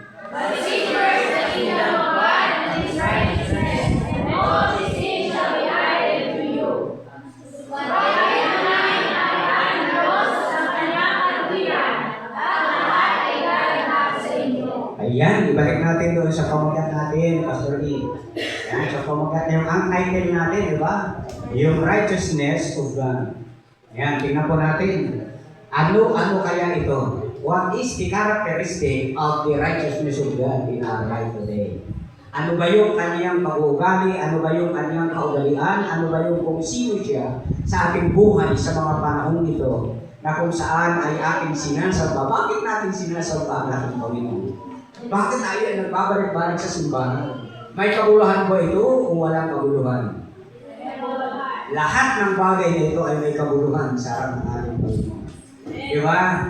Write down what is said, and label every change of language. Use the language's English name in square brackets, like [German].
[English] But seek first the kingdom of God and His righteousness, and all these things shall be added to you. [Filipino] Pagkainahin ang Diyos sa kanyang kaluhian, at lahat ay gaganap sa inyo. Ayan, ibalik natin doon sa pamagat natin, Pastor E. Ayan, sa pamagat yung ang title natin, di ba? Yung [English] righteousness of God. [Filipino] Ayan, tingnan po natin. Ano kaya ito? [English] What is the characteristic of the righteousness of God in our life today? [Filipino] Ano ba yung kanyang pag-uugali? Ano ba yung kanyang kaugalian? Ano ba yung kung sino siya sa ating buhay sa mga panahon ito na kung saan ay ating sinasamba? Bakit natin sinasamba ang ating Panginoon? Bakit tayo ay nagbabalik-balik sa simbahan? May kabuluhan ba ito o walang kabuluhan? Lahat ng bagay na ito ay may kabuluhan sa harap ng ating Panginoon. Diba?